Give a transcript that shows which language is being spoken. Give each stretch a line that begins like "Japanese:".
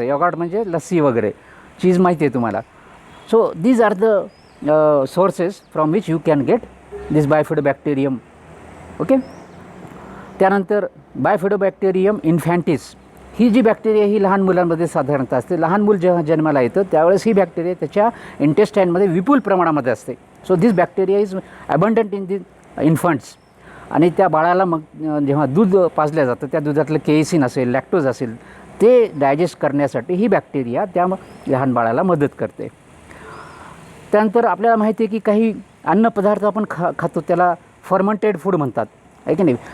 Marathi: यॉगर्ट म्हणजे लस्सी वगैरे, चीज माहिती आहे तुम्हाला.
English: So these are the sources from which you can get this bifidobacterium. Okay.
Marathi: त्यानंतर बायफिडोबॅक्टेरियम इन्फॅन्टिस ही जी बॅक्टेरिया ही लहान मुलांमध्ये साधारणतः असते. लहान मूल जेव्हा जन्माला येतं त्यावेळेस ही बॅक्टेरिया त्याच्या इंटेस्टाईनमध्ये विपुल प्रमाणामध्ये असते.
English: So this bacteria is abundant in the infants.
Marathi: आणि त्या बाळाला मग जेव्हा दूध पाजलं जातं त्या दुधातलं केसिन असेल, लॅक्टोज असेल, ते डायजेस्ट करण्यासाठी ही बॅक्टेरिया त्या लहान बाळाला मदत करते. त्यानंतर आपल्याला माहिती आहे की काही अन्नपदार्थ आपण खातो त्याला फर्मंटेड फूड म्हणतात, आहे की नाही.